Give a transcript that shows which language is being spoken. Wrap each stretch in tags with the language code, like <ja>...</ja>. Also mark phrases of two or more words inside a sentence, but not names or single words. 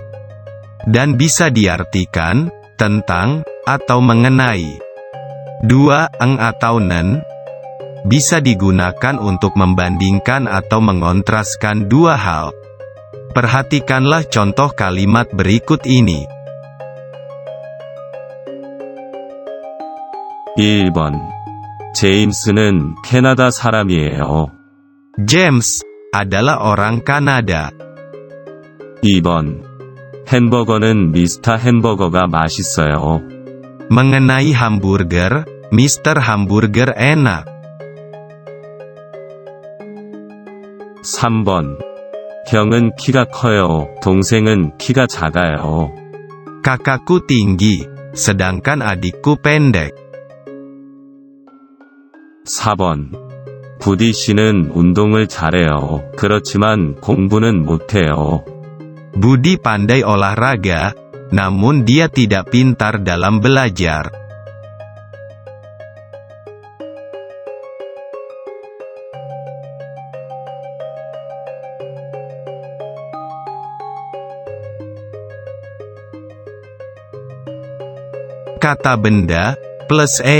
<id>Dan bisa diartikan, tentang, atau mengenai. 2. Eng atau nen, bisa digunakan untuk membandingkan atau mengontraskan dua hal. Perhatikanlah contoh kalimat berikut ini.</id> <ko>1번. 제임스는 캐나다 사람이에요.</ko> <id>James adalah orang Kanada.</id> <ko>2번. 햄버거는 미스터 햄버거가 맛있어요.</ko> <id>Mengenai hamburger, Mr. Hamburger enak.</id> <ko>3번. 형은 키가 커요. 동생은 키가 작아요.</ko> <id>Kakakku tinggi, sedangkan adikku pendek.</id> <ko>4번. 부디 씨는 운동을 잘해요. 그렇지만 공부는 못해요.</ko> <id>Budi pandai olahraga, namun dia tidak pintar dalam belajar. Kata benda, plus a.</id>